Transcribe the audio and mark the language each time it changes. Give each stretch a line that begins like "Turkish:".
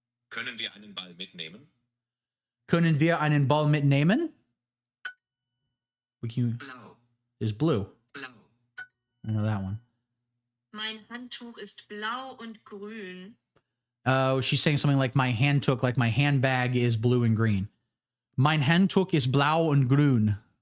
German: Können wir einen Ball mitnehmen? Können wir einen Ball mitnehmen?
English: We can.
German: Blau.
English: Is blue.
German: Blau.
English: I know that one.
German: Mein Handtuch ist blau und grün.
English: Oh, she's saying something like my Handtuch, like my handbag is blue and green.
German: Mein Handtuch ist blau und grün.